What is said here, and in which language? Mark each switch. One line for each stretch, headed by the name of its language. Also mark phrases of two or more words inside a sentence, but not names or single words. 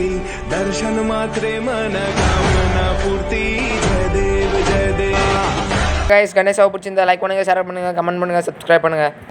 Marathi: मूर्ती दर्शन मात्रे मन कामना पूर्ती जय देव जय देव
Tamil: கைஸ் கணேஷாவை பிடிச்சிருந்தா லைக் பண்ணுங்கள், ஷேர் பண்ணுங்கள், கமெண்ட் பண்ணுங்கள், சப்ஸ்கிரைப் பண்ணுங்கள்.